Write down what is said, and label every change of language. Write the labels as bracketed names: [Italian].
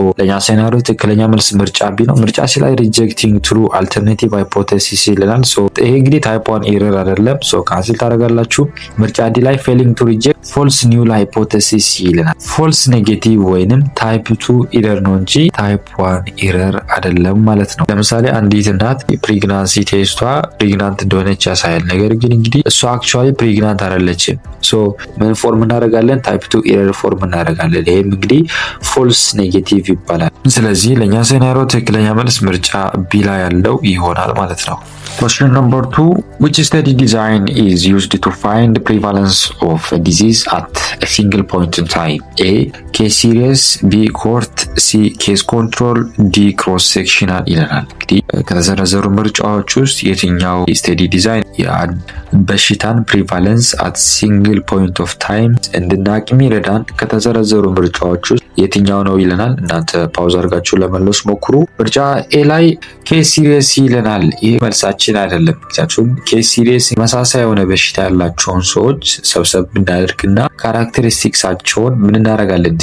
[Amharic] ለኛ ሴናሪዮ ትክክለኛ መልስ ምርጫ ቢ ነው። ምርጫ ሲ ላይ ሪጀክቲንግ ትሩ አልተርናቲቭ ሃይፖቴሲስ ይለናል። ይሄ እንግዲህ ታይፕ 1 ኢረር አይደለም። ካንስል ታደርጋላችሁ። ምርጫ ዲ ላይ ፌሊንግ ቱ ሪጀክት ፎልስ ኒውል ሃይፖቴሲስ ይለናል። ፎልስ ኔጌቲቭ ወይንም ታይፕ 2 ኢረር ነው እንጂ ታይፕ 1 ኢረር አይደለም ማለት ነው። ለምሳሌ አንዲት እናት ፕሬግናንሲ ቴስቷ ፕሬግናንት እንደሆነች ያሳያል። ነገር ግን እንግዲህ እሷ አክቹዋሊ ፕሬግናንት አይደለችም። ምን ፎርም እናደርጋለን? ታይፕ 2 ኢረር ፎርም እናደርጋለን። ይሄም እንግዲህ ፎልስ ኔጌቲቭ ይባላል። ስለዚህ ለኛ ሴናሪዮ ትክክለኛ መልስ ምርጫ ቢ ላይ ያለው ይሆናል ማለት ነው። [English] Question number 2. Which study design is used to find the prevalence of a disease at a single point in time? A. Case series, B. cohort, C. case control, D. [Amharic] cross sectional ይለናል። እንግዲህ ከተዘረዘሩ ምርጫዎች ውስጥ የትኛው ስቴዲ ዲዛይን በሽታን ፕሪቫለንስ አት ሲንግል ፖይንት ኦፍ ታይም እንድናቅ የሚረዳን ከተዘረዘሩ ምርጫዎች ውስጥ የትኛው ነው ይለናል። እናንተ ፓውዝ አድርጋችሁ ለመለስ ሞክሩ። ምርጫ ኤ ላይ ኬስ ሲሪየስ ይለናል። ይህ መልሳችን አይደለም። ምክንያቱም ኬስ ሲሪየስ መሳሳይ የሆነ በሽታ ያላቸውን ሰዎች ሰብሰብ እናደርግና ካራክተሪስቲክሳቸውን ምን እናደርጋለን?